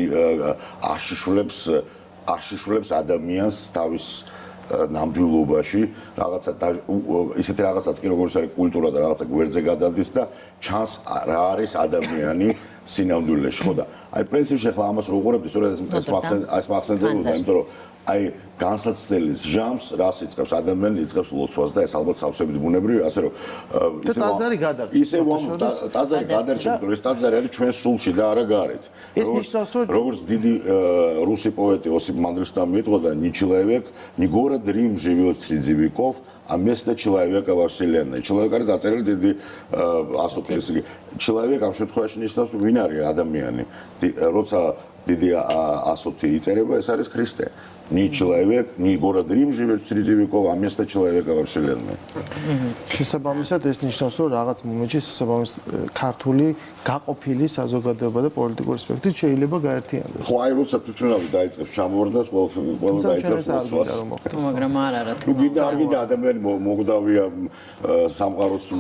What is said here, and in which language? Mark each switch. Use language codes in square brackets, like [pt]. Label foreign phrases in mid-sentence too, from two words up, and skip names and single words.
[ka] აშიშვლებს ადამიანს თავის ნამდვილობაში რაღაცა ისეთი რაღაცაც კი როგორც არის კულტურა და რაღაცა გვერდზე გადადის და ჩანს რა არის ადამიანი სინამდვილეში ხო და აი პრინციპში ახლა ამას რო უყურებთ სწორედ ეს მახსენდებოდა იმიტომ რომ აი განსაცდელის ჟამს რას იწყებს ადამიანი იწყებს ლოცვას და ეს ალბათ სავსებით ბუნებრივია ასე რომ ტაძარი გადარჩა ისე ტაძარი გადარჩა რომ ეს ტაძარი არის ჩვენ სულში და არა გარეთ ეს ნიშნავს რომ როგორც დიდი რუსი პოეტი ოსიპ მანდელშტამი იტყოდა [ru] не человек не город Рим живет среди веков а место человека во вселенной человек [ka] არის დაწერილი დიდი ასოთლის [ru] человек [ka] ამ შემთხვევაში ნიშნავს ვინ არის ადამიანი როცა დიდი ასოთი იწერება ეს არის ქრისტე [ru] не человек, не город Рим живет среди веков, а место человека во вселенной. [ka] შესაბამისად ეს ნიშნავს რომ რაღაც მომენტში შესაბამის ქართული გაყოფილი საზოგადოება და პოლიტიკური სპექტრი შეიძლება გაერთიანდეს. ხო, აი როცა თვითონავი დაიწყებს ჩამოვარდნას, ყველა დაიწყებს ლოცვას. მაგრამ არა თუ გინდა ადამიანი მოგდავია სამყაროს სრულდება.